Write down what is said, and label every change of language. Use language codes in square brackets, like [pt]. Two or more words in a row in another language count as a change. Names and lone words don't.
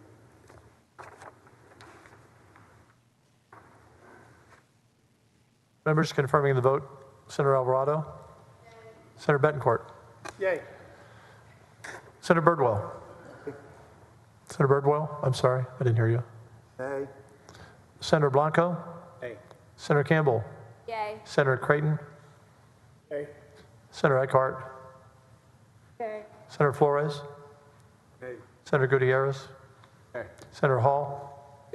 [en] Members confirming the vote. Senator Alvarado? Yay. Senator Betancourt? Yay. Senator Birdwell? Senator Birdwell, I'm sorry, I didn't hear you. Nay. Senator Blanco? Nay. Senator Campbell? Yay. Senator Creighton? Yay. Senator Eckhart? Yay. Senator Flores? Nay. Senator Gutierrez? Nay. Senator Hall?